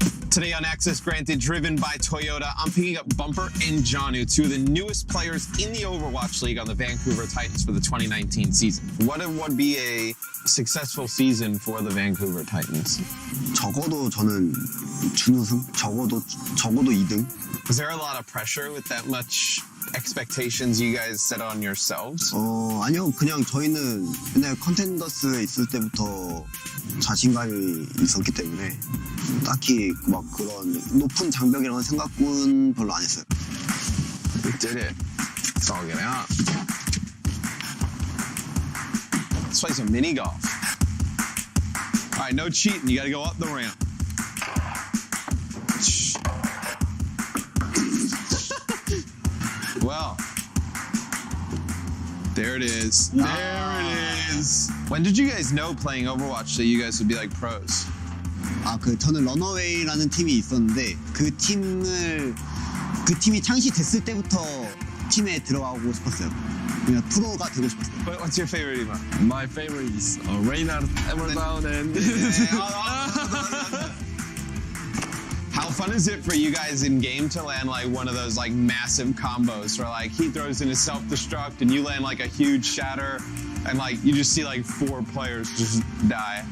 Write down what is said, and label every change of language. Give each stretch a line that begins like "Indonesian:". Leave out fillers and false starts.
English: Today on Access Granted, driven by Toyota, I'm picking up Bumper and Janu, two of the newest players in the Overwatch League on the Vancouver Titans for the 2019 season. What would be a successful season for the Vancouver Titans?
Korean: 적어도 저는 준우승, 적어도 2등.
English: Was there a lot of pressure with that much expectations you guys set on yourselves?
Korean: 아니요. 그냥 저희는 옛날 컨텐더스에 있을 때부터 자신감이 있었기 때문에 딱히 막 그런 높은 장벽이라는 생각은 별로 안 했어요.
English: We did it. It's all getting out. Let's play some mini golf. All right, no cheating. You got to go up the ramp. Well, there it is. There it is. When did you guys know playing Overwatch that you guys would be like pros?
Korean: 저는 런어웨이라는 팀이 있었는데 그 팀이 창시됐을 때부터 팀에 들어가고 싶었어요. 그냥 프로가 되고 싶었어요.
English: What's your favorite emote? My favorite is Reynard, Everdown, and How fun is it for you guys in game to land like one of those like massive combos where like he throws in his self-destruct and you land like a huge shatter and like you just see like 4 players just die.